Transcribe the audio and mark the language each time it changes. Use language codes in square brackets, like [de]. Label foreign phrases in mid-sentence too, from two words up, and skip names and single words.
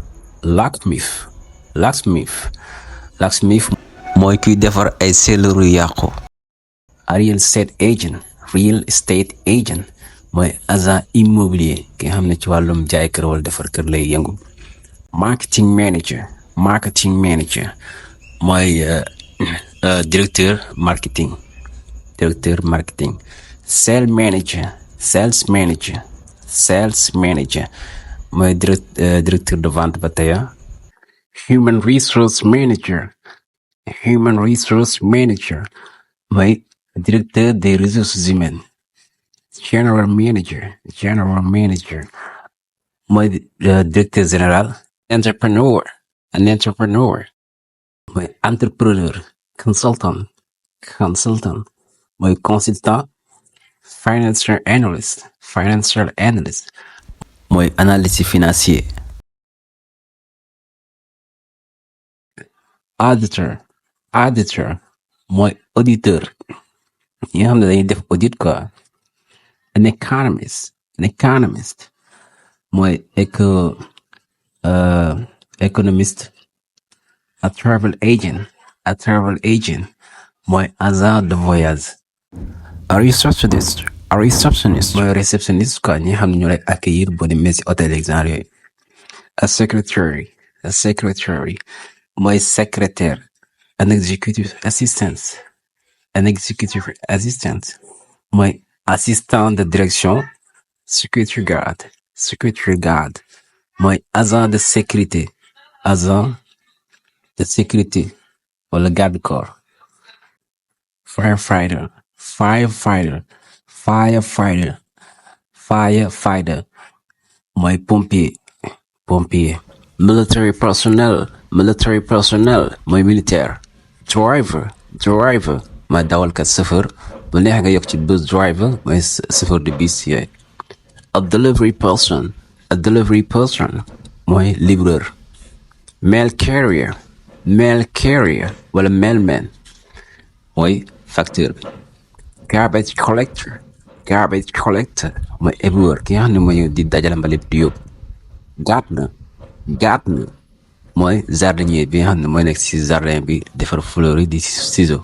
[wo] Locksmith mooy kuy defar ay selleru yàqu. [en] A real estate agent [wo] mooy [fr] agent immobilier [wo] ki nga xam ne ci wàllum jaay kër wala defar kër lay yëngu. [en] Marketing manager [wo] mooy [fr] directeur marketing. [en] Sales manager [wo] mooy [fr] directeur de vente [wo] ba tey. [en] Human resource manager [wo] mooy [fr] directeur des ressources humaines. [en] General manager [wo] mooy [fr] directeur général. [wo] Entrepreneur mooy entrepreneur. Consultant mooy consultant. [en] Financial analyst [wo] mooy [fr] analyste financier. [wo] Auditor mooy auditeur ñi nga xam ne dañuy def audit quoi. [en] An economist [wo] mooy économiste. [en] A travel agent [wo] mooy [fr] agent de voyage. [en] A receptionist [wo] mooy [fr] réceptionniste quoi [wo] ñi nga xam ne ñoo lay accueillir boo demee si [fr] hôtel exemple [wo] yooyu. [en] A secretary [wo] mooy secrétaire. [en] An executive assistant [wo] mooy [fr] assistant de direction. [en] Security guard [wo] mooy [fr] agent de sécurité. agent de sécurité wala garde corps. [wo] Firefighter mooy pompier. [en] Military personnel [wo] mooy militaire. Driver mooy dawalkat chauffeur bu neex nga yokk ci [en] bus driver [wo] mooy [fr] chauffeur de bus [wo] yooyu. [en] A delivery person [wo] mooy livreur. [en] Mail carrier [wo] wala mailman mooy facteur bi. Garbage collector mooy éboueur ki nga xam ne mooy di dajale mbalit di yóbbu. Gardener mooy jardinier bi nga xam ne mooy nekk ci jardin bi defar fleur yi di ciseau.